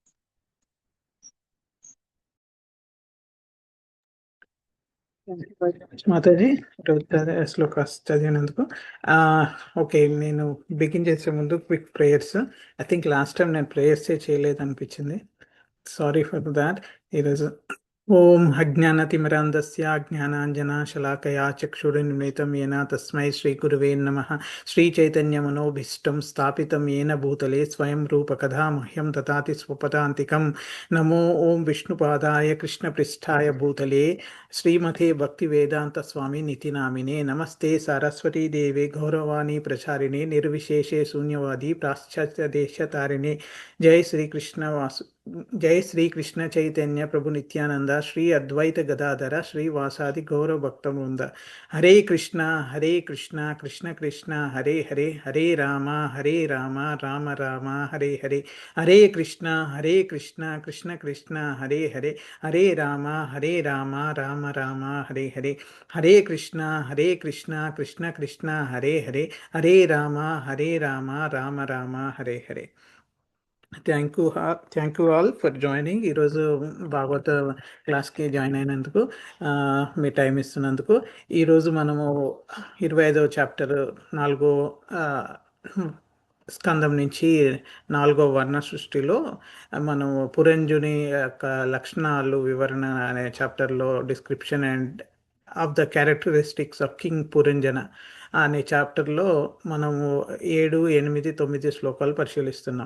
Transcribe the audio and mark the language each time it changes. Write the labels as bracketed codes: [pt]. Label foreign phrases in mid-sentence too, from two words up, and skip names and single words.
[te] మాతాజీ శ్లోకాస్ చదివినందుకు. ఓకే, నేను బిగిన్ చేసే ముందు [en] quick prayers. I think last time [te] నేను ప్రేయర్స్ చేయలేదు అనిపించింది. [en] Sorry for that. [sa] ఈరోజు ఓం అజ్ఞానతిమిరాంధస్య జ్ఞానాంజనాశలాకయా చక్షురున్మిలితం येन తస్మై శ్రీగురువే నమః. శ్రీచైతన్యమనోభీష్టం స్థాపితం येन భూతలే స్వయం రూపకథా మహ్యం దదాతి స్వపదాంతికం. నమో ఓం విష్ణుపాదాయ కృష్ణపృష్ఠాయ భూతలే శ్రీమతే భక్తివేదాంత స్వామి నితినామినే. నమస్తే సరస్వతీ దేవే గౌరవాణి ప్రచారిణే నిర్విశేషే శూన్యవాది పాశ్చాత్య దేశతారిణే. జై శ్రీకృష్ణ చైతన్య ప్రభు నిత్యానంద శ్రీ అద్వైత గదాధర శ్రీవాసాది గౌరవ భక్త బృంద. హరే కృష్ణ కృష్ణ కృష్ణ హరే హరే, హరే రామ రామ రామ హరే హరే. హరే కృష్ణ కృష్ణ కృష్ణ హరే హరే, హరే రామ రామ రామ హరే హరే. హరే కృష్ణ కృష్ణ కృష్ణ హరే హరే, హరే రామ రామ రామ హరే హరే. [en] Thank you all for joining. [te] ఈరోజు భాగవత క్లాస్కి జాయిన్ అయినందుకు, మీ టైం ఇస్తున్నందుకు. ఈరోజు మనము 25వ చాప్టర్ 4వ స్కందం నుంచి 4వ వర్ణ సృష్టిలో మనము పురంజుని యొక్క లక్షణాలు వివరణ అనే చాప్టర్లో [en] Description and of the characteristics of King Puranjana [te] అనే చాప్టర్లో మనము 7, 8, 9 శ్లోకాలు పరిశీలిస్తున్నాం.